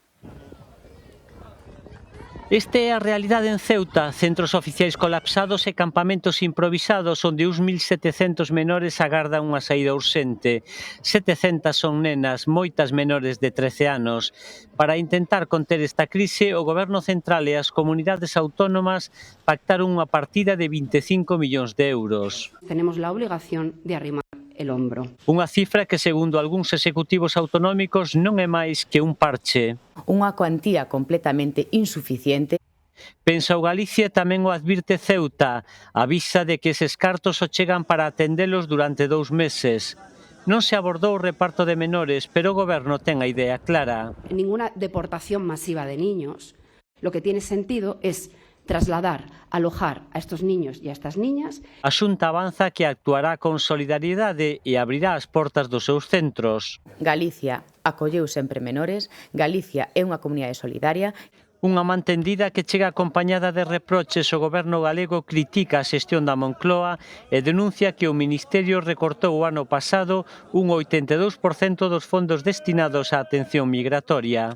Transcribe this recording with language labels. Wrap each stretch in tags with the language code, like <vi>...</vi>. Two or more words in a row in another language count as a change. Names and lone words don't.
<gl>Esta é a realidade en Ceuta, centros oficiais colapsados e campamentos improvisados onde uns 1.700 menores agardan unha saída urxente. 700 son nenas, moitas menores de 13 anos. Para intentar conter esta crise, o Goberno Central e as comunidades autónomas pactaron unha partida de 25 millóns de euros.</gl> <es>Tenemos la obligación de arrimar el hombro.</es> <gl>Unha cifra que, segundo algúns executivos autonómicos, non é máis que un parche. Unha cuantía completamente insuficiente. Pensa o Galicia e tamén o advirte Ceuta. Avisa de que eses cartos só chegan para atendelos durante 2 meses. Non se abordou o reparto de menores, pero o Goberno ten a idea clara.</gl> <es>Ninguna deportación masiva de niños. Lo que tiene sentido es trasladar, alojar a estos niños e a estas niñas.</es> <gl>A Xunta avanza que actuará con solidariedade e abrirá as portas dos seus centros. Galicia acolleu sempre menores, Galicia é unha comunidade solidaria. Unha man tendida que chega acompañada de reproches. O Goberno galego critica a xestión da Moncloa e denuncia que o Ministerio recortou o ano pasado un 82% dos fondos destinados á atención migratoria.</gl>